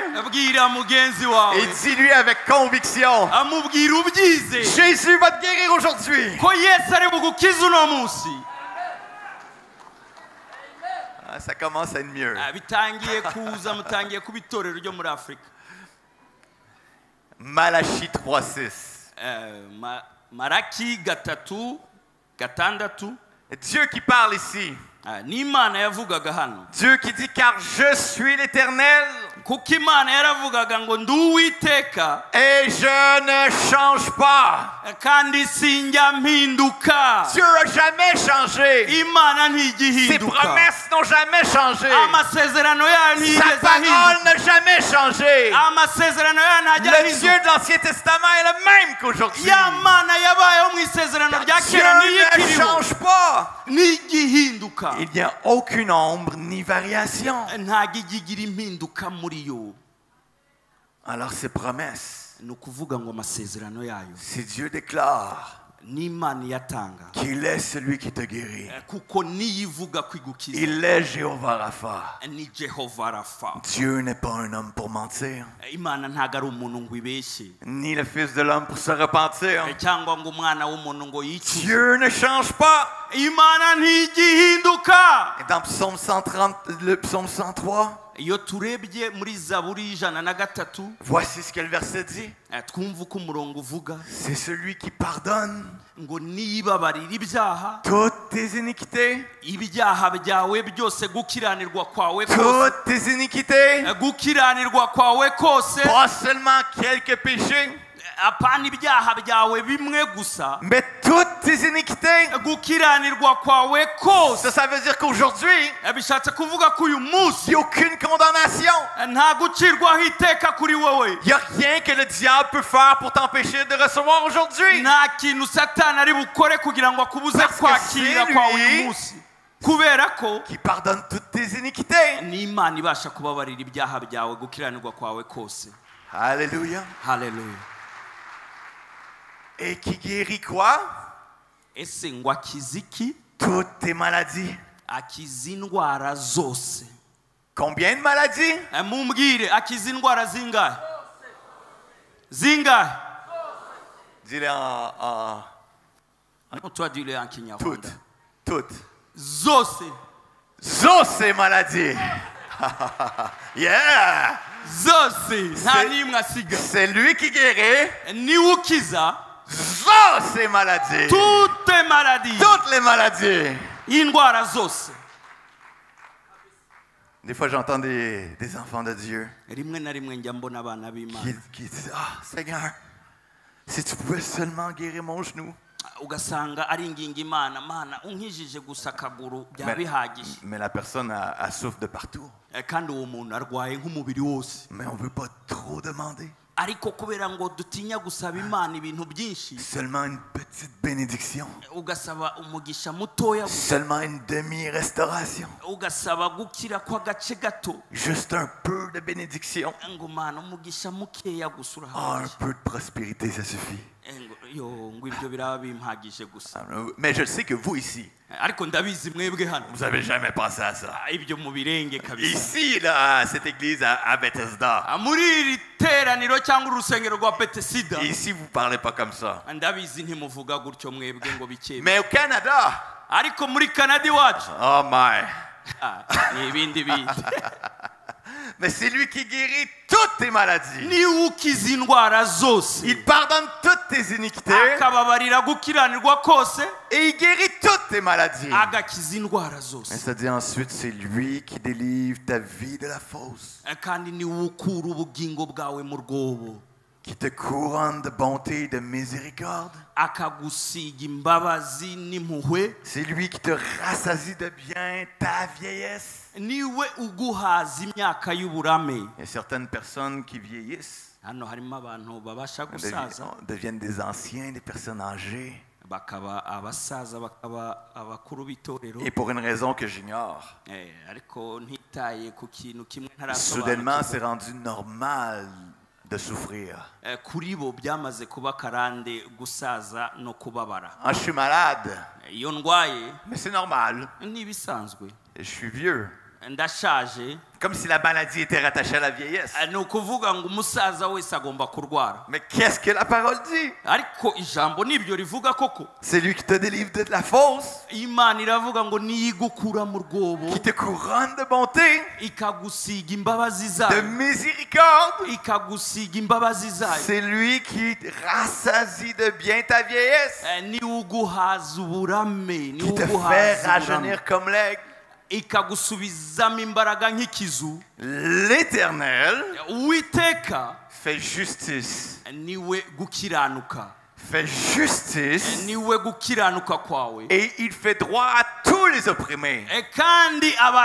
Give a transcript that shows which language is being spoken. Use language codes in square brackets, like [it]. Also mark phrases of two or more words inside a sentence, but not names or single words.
[rw] Bwira mugenzi wawe. [fr] et dis-lui avec conviction, [rw] Amubwira ubyize [fr] Jésus va te guérir aujourd'hui. [rw] ko Yesu ari bugukiza uno munsi. [fr] Ah, ça commence à être mieux. [rw] Bitangiye kuza mutangiye kuba itorero ryo muri Afurika. [fr] Malachie 3:6. [rw] Maraki 3:6. [fr] Dieu qui parle ici. [rw] Ni Imana yavugaga hano. [fr] Dieu qui dit, car je suis l'Éternel [rw] kuko Imana yaravugaga ngo ndi Uwiteka [fr] et je ne change pas. [rw] kandi sinjya mpinduka. [fr] Dieu n'a jamais changé. [rw] Imana [fr] Ses [rw] ntigihinduka. [fr] promesses n'ont jamais changé. [rw] Amasezerano yayo [fr] Sa [rw] ntiyigeze [fr] parole [rw] ahinduka. [fr] n'a jamais changé. [rw] Amasezerano yayo ntajya [fr] Le Dieu [rw] ahinduka. [fr] de l'Ancien Testament est le même qu'aujourd'hui. [rw] Ya Mana yabayeho mu isezerano rya [fr] Dieu [rw] kera [fr] ne [rw] n'iyikiriho [fr] change pas. [rw] ntigihinduka. [fr] Il n'y a aucune ombre ni variation. [rw] ntabwo igira impinduka muri yo. [fr] Alors ces promesses, [rw] ni ukuvuga ngo amasezerano yayo [fr] si Dieu déclare [rw] n'Imana iyatanga [fr] qu'il est celui qui te guérit, [rw] kuko niyo ivuga kwigukiza [fr] il est Jéhovah Rapha. [rw] ni Jehova Rafa. [fr] Dieu n'est pas un homme pour mentir, [rw] Imana ntago ari umuntu ngo ibeshye [fr] ni le Fils de l'homme pour se repentir. [rw] cyangwa ngo umwana w'umuntu ngo yicuze. [fr] Dieu ne change pas. [rw] Imana ntigihinduka. [fr] Et dans Psaume 130, le Psaume 103, [rw] iyo turebye muri Zaburi 103 [fr] voici ce que le verset dit. [rw] twumva uko umurongo uvuga [fr] C'est celui qui pardonne [rw] ngo nibabarira ibyaha [fr] toutes tes iniquités, [rw] ibyaha byawe byose gukiranirwa kwawe kose [fr] toutes tes iniquités, [rw] gukiranirwa kwawe kose [fr] pas seulement quelques péchés, [rw] apana ibyaha byawe bimwe gusa [fr] mais toutes tes iniquités. [rw] gukiranirwa kwawe kose. [fr] Ça veut dire qu'aujourd'hui, [rw] bishatse kuvuga ko uyu [fr] il [rw] munsi [fr] n'y a aucune condamnation. [rw] nta gucirwaho iteka kuri wowe. [fr] Il n'y a rien que le diable peut faire pour t'empêcher de recevoir aujourd'hui. [rw] nta kintu satani ari bukore kugira ngo akubuze [fr] Parce que [rw] kwakira [fr] c'est [rw] kwawe [fr] lui [rw] uyu munsi kubera ko [fr] Qui pardonne toutes tes iniquités. [rw] ni Imana ibasha kubabarira ibyaha byawe gukiranirwa kwawe kose. [fr] Alléluia. [rw] Haleluya. [fr] Et qui guérit quoi? [rw] ese ngo akiza iki? [fr] Toutes tes maladies. [rw] akiza indwara zose. [fr] Combien de maladies? [rw] mumbwire akiza indwara zingahe? zingahe? [fr] Dis-le en Non, toi dis-le en kinyarwanda. toutes. Toutes. [rw] zose. Zose maladies. Yeah! zose nta n'imwe asiga. [fr] C'est lui qui guérit. [rw] niwe ukiza Zose maladies. [fr] toutes maladies. Toutes les maladies. [rw] indwara zose. [fr] Des fois, j'entends des enfants de Dieu [rw] rimwe na rimwe njya mbona abana b'Imana [fr] qui disent, ah, Seigneur, si tu pouvais seulement guérir mon genou. [rw] ugasanga ari ingingo Imana, Mana unkijije gusa akaguru byaba bihagije. [fr] Mais la personne elle souffre de partout. [rw] kandi uwo muntu arwaye nk'umubiri wose. [fr] Mais on ne veut pas trop demander. [rw] ariko kubera ngo dutinya gusaba Imana ibintu byinshi, [fr] Seulement une petite bénédiction. [rw] ugasaba umugisha mutoya gusa, [fr] Seulement une demi-restauration. [rw] ugasaba gukira kw'agace gato, [fr] Juste un peu de bénédiction. [rw] ngo Mana umugisha mukeya gusa [fr] Ah, un [rw] urahagije. [fr] peu de prospérité, ça suffit. [rw] ngo ibyo biraba bimpagije gusa. [fr] Mais je sais que vous ici, [rw] ariko ndabizi mwebwe hano [fr] vous n'avez jamais pensé à ça. [rw] ibyo mu birenge kabisa. [fr] Ici, là, cette église à Bethesda, [rw] muri iri teraniro cyangwa urusengero rwa Betesida, [fr] ici, vous ne parlez pas comme ça. [rw] ndabizi ntimuvuga gutyo mwebwe ngo bikeye. [fr] Mais au Canada, [rw] ariko muri Canada iwacu [en] oh my. [rw] ni ibindi bindi. [fr] Mais c'est lui qui guérit toutes tes maladies. [rw] niwe ukiza indwara zose, [fr] Il pardonne toutes tes iniquités [rw] akababarira gukiranirwa kose, [fr] et il guérit toutes tes maladies. [rw] agakiza indwara [fr] Mais [rw] zose. [fr] ça dit ensuite, c'est lui qui délivre ta vie de la fosse, [rw] kandi niwe ukura ubugingo bwawe mu rwobo, [fr] qui te couronne de bonté et de miséricorde. [rw] akagusiga imbabazi n'impuhwe. [fr] C'est lui qui te rassasie de bien ta vieillesse. [rw] niwe uguhaza imyaka y'uburame. [fr] Il y a certaines personnes qui vieillissent, [rw] hano harimo abantu babasha gusaza [fr] deviennent des anciens, des personnes âgées. [rw] bakaba abasaza bakaba abakuru b'itorero. [fr] Et pour une raison que j'ignore, [rw] ariko ntitaye ku kintu kimwe [fr] soudainement, [rw] ntarasobanukirwa, [fr] c'est rendu normal de souffrir. [rw] kuri bo byamaze kuba karande gusaza no kubabara. [fr] Ah, je suis malade, [rw] iyo ndwaye [fr] mais c'est normal. [rw] n'ibisanzwe, [fr] Je suis vieux. [rw] ndashaje, [fr] Comme si la maladie était rattachée à la vieillesse. [rw] ni ukuvuga ngo umusaza wese agomba kurwara. [fr] Mais qu'est-ce que la parole dit? [rw] ariko ijambo nibyo rivuga koko. [fr] C'est lui qui te délivre de la fosse, [rw] Imana iravuga ngo niyo igukura mu rwobo, [fr] qui te couronne de bonté, [rw] ikagusiga imbabazi [fr] de [rw] zayo, [fr] miséricorde. [rw] ikagusiga imbabazi zayo. [fr] C'est lui qui rassasie de bien ta vieillesse, [rw] niwe uguhaza uburame, niwe [fr] qui te fait [rw] uguhaza uburame, [fr] rajeunir comme l'aigle. [rw] ikagusubizamo imbaraga nk'ikizu. [fr] L'Éternel [rw] Uwiteka [fr] fait justice. [rw] niwe gukiranuka, [fr] Fait justice. [rw] niwe gukiranuka kwawe, [fr] Et il fait droit à tous les opprimés.